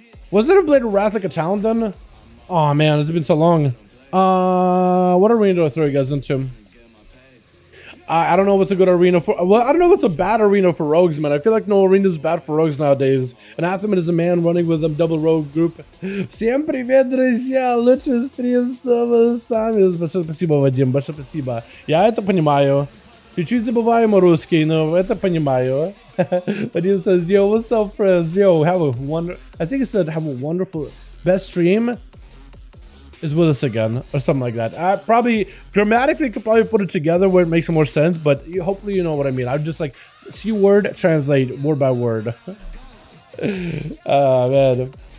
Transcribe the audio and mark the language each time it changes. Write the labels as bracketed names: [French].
[English] Was it a Blade of Wrath like a talent then? Oh man, it's been so long. What arena do I throw you guys into? I don't know what's a good arena for. Well, I don't know what's a bad arena for rogues, man. I feel like no arena is bad for rogues nowadays. And Athman is a man running with them double rogue group. [Russian] Всем привет, друзья! Лучший стрим снова с нами. Большое спасибо, Вадим. Большое спасибо. Я это понимаю. Чуть-чуть забываем русский, но это понимаю. [English] Vadim says, yo, what's up, friends? Yo, have a I think it said have a wonderful best stream is with us again, or something like that. Probably grammatically could probably put it together where it makes more sense, but hopefully you know what I mean. I'm just like see word translate word by word. Man.